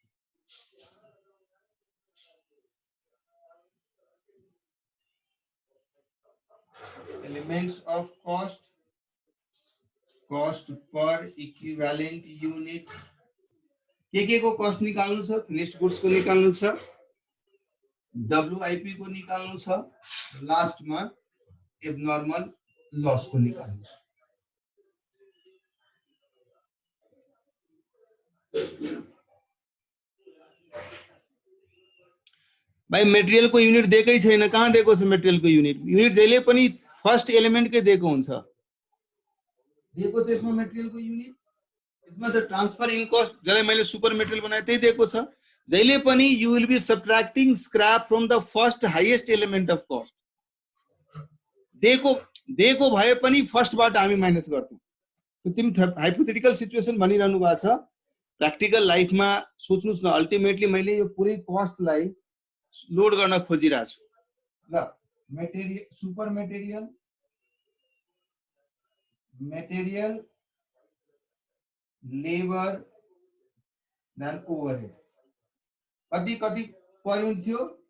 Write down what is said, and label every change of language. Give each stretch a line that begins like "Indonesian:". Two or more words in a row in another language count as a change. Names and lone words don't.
English: Elements of cost, cost per equivalent unit.
Nepali: के को कस्ट निकाल्नु छ?
English: finished goods
Nepali: को निकाल्नु छ, WIP को निकाल्नु छ, लास्ट मा
English: abnormal loss
Nepali: को निकाल्नु छ. भाई मटेरियल को यूनिट दिएकै छैन. कहाँ दिएको छ मटेरियल को यूनिट? यूनिट जहिले पनि
English: first element
Nepali: के दिएको हुन्छ. दिएको छ यसमा मटेरियल को यूनिट. इसमें
English: the transfer in cost
Nepali: जसलाई मैले
English: super material
Nepali: बनाए त्यही दिएको छ. जहिले पनि
English: you will be subtracting scrap from the first highest element of cost.
Nepali: दिएको भए पनि फर्स्ट बाट हामी माइनस गर्छौं. त्यो तिमी
English: hypothetical situation
Nepali: भनिरहनु भएको छ. प्र्याक्टिकल लाइफमा सोच्नुस् न, अल्टिमेटली मैले यो पुरै कस्टलाई लोड गर्न खोजिरहेको छु. ल मटेरियल
English: super material labour then overhead
Nepali: कति कति
English: per unit
Nepali: थियो?